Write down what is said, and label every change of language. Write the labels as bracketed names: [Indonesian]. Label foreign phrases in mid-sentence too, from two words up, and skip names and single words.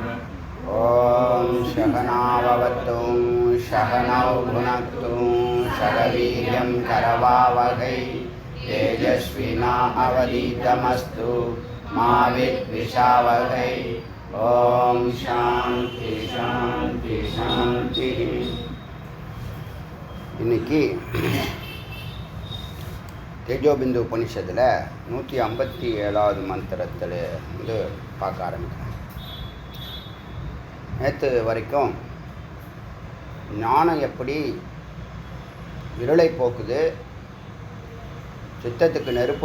[Sanskrit] ओम सहनाववतु सहनौ भुनक्तु सहवीर्यं करवावहै तेजस्विनावधीतमस्तु मा विद्विषावहै। ओम शांति शांति शांति। [Tamil] இன்னைக்கு தேஜோபிந்து உபனிஷத்தில் 157வது மந்திரத்தில் வந்து பார்க்க ஆரம்பிக்கிறேன். நேற்று வரைக்கும் ஞானம் எப்படி இருளை போக்குது, சித்தத்துக்கு நெருப்பு